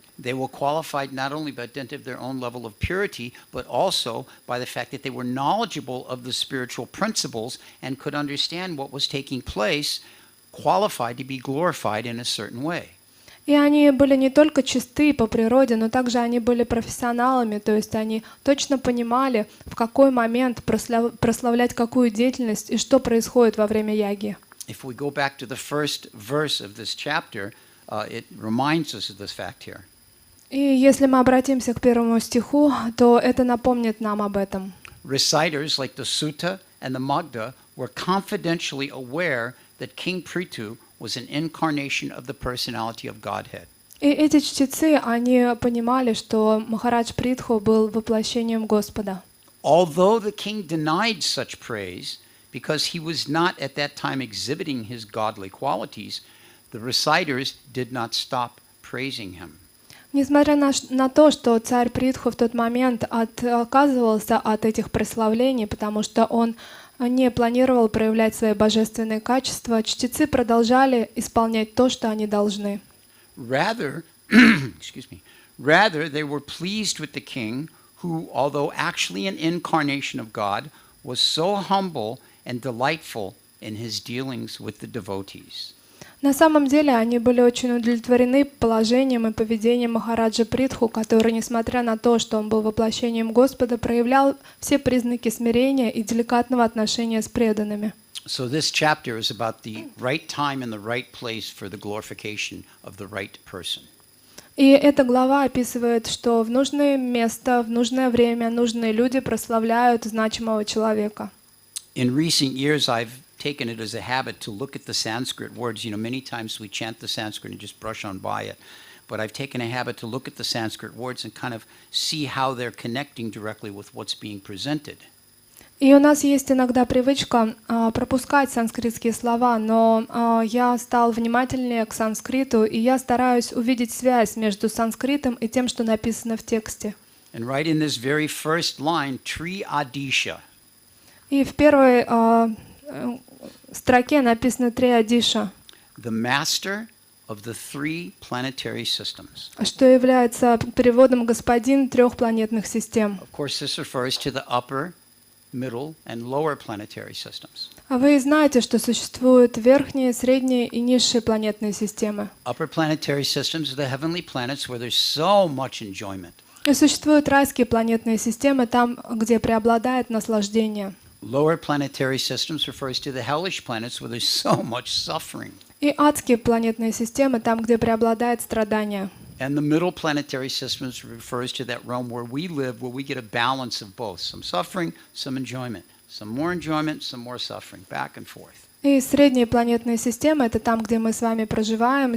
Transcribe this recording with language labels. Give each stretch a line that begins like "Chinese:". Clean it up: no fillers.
English: They were qualified not only by dint of their own level of purity, but also by the fact that they were knowledgeable of the spiritual principles and could understand what was taking place, qualified to be glorified in a certain way.
Russian: И они были не только чисты по природе, но также они были профессионалами, то есть они точно понимали, в какой момент прославлять какую деятельность и что происходит во время яги.
English: If we go back to the first verse of this chapter, it reminds us of this fact here.
Russian: И если мы обратимся к первому стиху, то это напомнит нам об этом.
English: Reciters like the Sutta and the Magda were confidentially aware that King Prithu was an incarnation of the personality of Godhead.
Russian: И эти чтецы, они понимали, что Махарадж Притху был воплощением Господа.
English: Although the king denied such praise, because he was not at that time exhibiting his godly qualities, the reciters did not stop praising him.
Russian: Несмотря на то, что царь Притху в тот момент отказывался от этих прославлений, потому что он не планировал проявлять свои божественные качества, чтецы продолжали исполнять то, что они должны.
English: Rather, rather they were pleased with the king, who, although actually an incarnation of God, was so humble and delightful in his dealings with the devotees.
Russian: На самом деле они были очень удовлетворены положением и поведением Махараджа Притху, который, несмотря на то, что он был воплощением Господа, проявлял все признаки смирения и деликатного отношения с преданными.
English: So this chapter is about the right time and the right place for the glorification of the right person.
Russian: И эта глава описывает, что в нужное место, в нужное время нужные люди прославляют значимого человека.
English: In recent years, I've taken it as a habit to look at the Sanskrit words. You know, many times we chant the Sanskrit and just brush on by it. But I've taken a habit to look at the Sanskrit words and kind of see how they're connecting directly with what's being presented.
Russian: И у нас есть иногда привычка пропускать санскритские слова, но я стал внимательнее к санскриту, и я стараюсь увидеть связь между санскритом и тем, что написано в тексте.
English: And right in this very first line, Tri Adisha.
Russian: И в первой строке написано «Три Адиша»,
English: The master of the three planetary systems.
Russian: что является переводом «господин трех планетных систем».
English: Of course, this refers to the upper, middle, and lower planetary systems.
Russian: А вы знаете, что существуют верхние, средние и низшие планетные системы.
English: Upper planetary systems are the heavenly planets where there's so much enjoyment.
Russian: И существуют райские планетные системы там, где преобладает наслаждение.
English: Lower planetary systems refers to the hellish planets where there's so much suffering.
Russian: И адские планетные системы там, где преобладает страдание.
English: And the middle planetary systems refers to that realm where we live, where we get a balance of both. Some suffering, some enjoyment. Some more enjoyment, some more suffering. Back and forth.
Russian: И средние планетные системы — это там, где мы с вами проживаем.